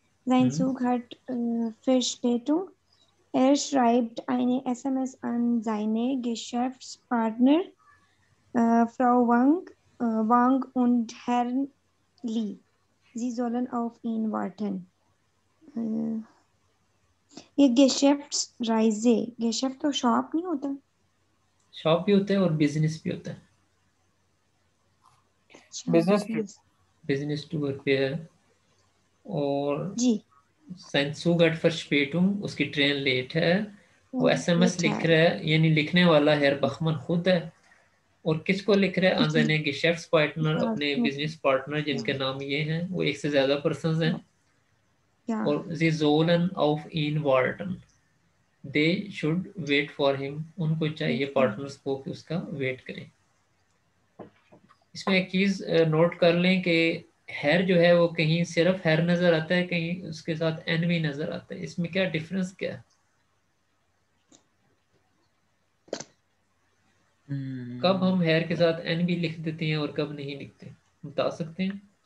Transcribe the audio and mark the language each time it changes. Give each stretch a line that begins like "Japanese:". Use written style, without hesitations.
German: Sein Zug hat Verspätung. Er schreibt eine SMS an seine Geschäftspartner, Frau Wang und Herrn Lee. Sie sollen auf ihn warten.
Hindi: ये Geschäftsreise, Geschäft तो shop नहीं होता? Shop भी होता है और business भी होता है। बिजनेस टूर पे है। और
German: sein Zug hat Verspätung,
Hindi: उसकी ट्रेन लेट है। वो एसएमएस लिख रहा है, यानी लिखने वाला हेर बखमन खुद है। और किसको लिख रहा है?
German: an seine Geschäftspartner,
Hindi: अपने बिजनेस पार्टनर जिनके नाम ये हैं, वो एक से ज्यादा पर्सन्स हैं। और
German: sie sollen auf ihn warten,
English: they should wait for him,
Hindi: उनको चाहिए पार्टनर्स को कि उसका वेट करें। इसमें एक चीज नोट कर लें कि हैर जो है वो कहीं सिर्फ हैर नजर आता है, कहीं उसके साथ एन भी नजर आता है। इसमें क्या डिफरेंस क्या है? कब हम हैर के साथ एन भी लिख देते हैं और कब नहीं लिखते, बता सकते हैं?